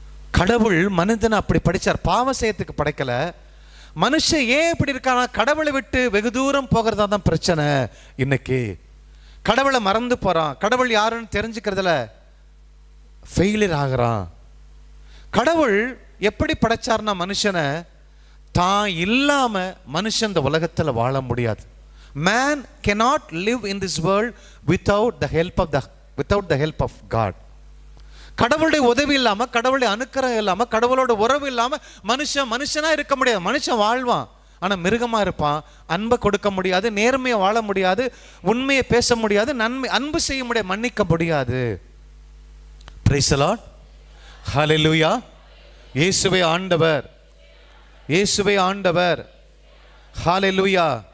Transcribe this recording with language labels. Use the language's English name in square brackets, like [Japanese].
[Tamil] கடவுள் மனிதனை அப்படி படைச்சார், பாவம் செய்யறதுக்கு படைக்கல. மனுஷன் ஏன் இப்படி இருக்கானா, கடவுளை விட்டு வெகு தூரம் போகிறதா தான் பிரச்சனை. இன்னைக்கு கடவுளை மறந்து போறான், கடவுள் யாருன்னு தெரிஞ்சுக்கிறதுல ஃபெயிலியர் ஆகிறான். கடவுள் எப்படி படைச்சார்னா, மனுஷனை தான் இல்லாம மனுஷன் இந்த உலகத்தில் வாழ முடியாது. [English] Man cannot live in this world without the help of God. [Tamil] கடவுளுடைய உதவி இல்லாம, கடவுளுடைய அனுக்கிரகம் இல்லாம, கடவுளோட உறவு இல்லாம மனுஷனா இருக்க முடியாது. மனுஷன் வாழ்வான், ஆனா மிருகமா இருப்பான். அன்பை கொடுக்க முடியாது, நேர்மையை வாழ முடியாது, உண்மையை பேச முடியாது, அன்பு செய்ய முடியாது, மன்னிக்க முடியாது. [English] Praise the Lord. Hallelujah. [Tamil] இயேசுவே ஆண்டவர், இயேசுவே ஆண்டவர். [English] ஹalleluya.